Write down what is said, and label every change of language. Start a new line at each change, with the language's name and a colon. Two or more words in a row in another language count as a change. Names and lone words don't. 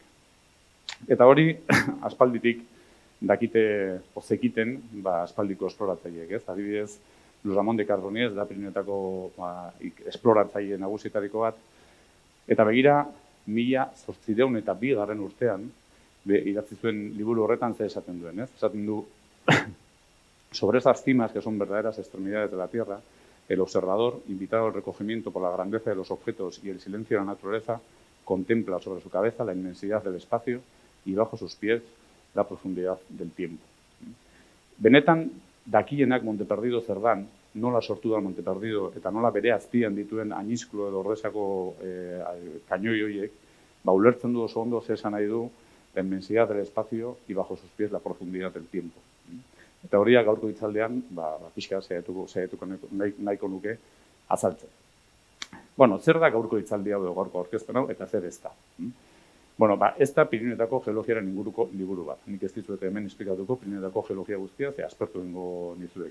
Basque: Eta hori aspalditik dakite zekiten aspaldiko esploratzaileek, ez? Adibidez, Luis Ramón de Cardoniez da Pirinioetako esploratzaile nagusietariko bat, eta begira 1802 urtean idatzi zuen liburu horretan ze esaten duen, ez? Esaten du
Spanish: sobre esas cimas que son verdaderas extremidades de la Tierra, el observador, invitado al recogimiento por la grandeza de los objetos y el silencio de la naturaleza, contempla sobre su cabeza la inmensidad del espacio y bajo sus pies la profundidad del tiempo.
Basque: Benetan, dakienak Monte Perdido zer dan, nola sortu da Monte Perdido eta nola bere azpian dituen Añizklo edo Ordesako kainoi horiek, ulertzen du oso ondo esan nahi du
Spanish: la inmensidad del espacio y bajo sus pies la profundidad del tiempo.
Basque: Eta horiak gaurko hitzaldean, pixka saiatuko nahiko nuke azaltzen. Bueno, zer da gaurko hitzaldi hau edo gaurko aurkezpen hau eta zer ez da? Bueno, ez da Pirinioetako geologiaren inguruko liburu bat. Nik ez dizuet hemen esplikatuko Pirinioetako geologia guztia, ze aspertu egingo nizuek.